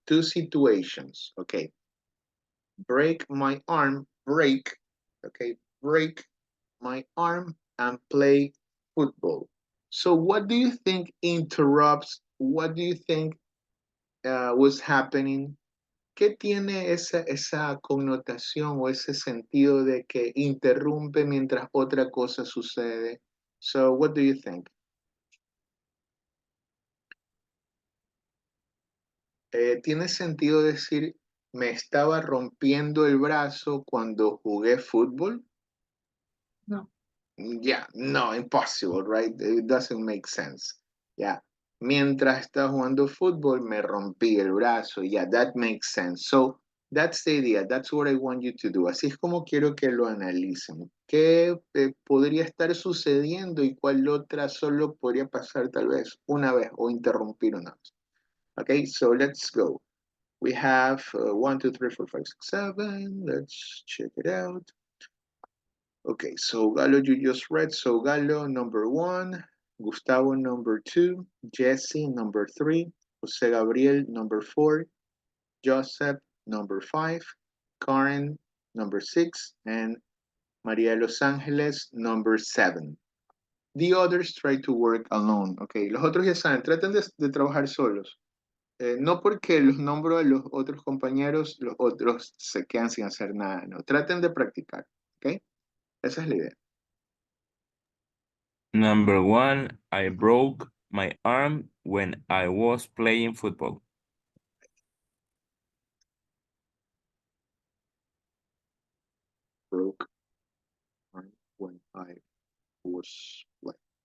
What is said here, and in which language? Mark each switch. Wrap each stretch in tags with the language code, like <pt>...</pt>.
<en>Two situations, okay? Break my arm, break, okay? Break my arm and play football. So what do you think interrupts? What do you think was happening</en> <es>¿qué tiene esa connotación o ese sentido de que interrumpe mientras otra cosa sucede?</es> <en>So, what do you think?</en> <es>¿Tiene sentido decir me estaba rompiendo el brazo cuando jugué fútbol? No.</es> <en>Yeah, no, impossible, right? It doesn't make sense. Yeah.</en> <es>Mientras estaba jugando fútbol, me rompí el brazo.</es> <en>Yeah, that makes sense. So, that's the idea. That's what I want you to do.</en> <es>Así es como quiero que lo analicen. ¿Qué podría estar sucediendo y cuál otra solo podría pasar tal vez una vez o interrumpir una vez?</es> <en>Okay, so let's go. We have 1, 2, 3, 4, 5, 6, 7. Let's check it out. Okay, so Galo, you just read. So Galo, number 1. Gustavo, number 2. Jesse, number 3. Jose Gabriel, number 4. Joseph, number 5. Karen, number 6. And Maria Los Angeles, number 7. The others try to work alone.</en> <es>Okay, los otros ya saben, traten de trabajar solos. No porque los nombro a los otros compañeros, los otros se quedan sin hacer nada, no. Traten de practicar, ¿ok? Esa es la idea.</es> <en>Number 1, I broke my arm when I was playing football. Broke arm when I was playing.</en>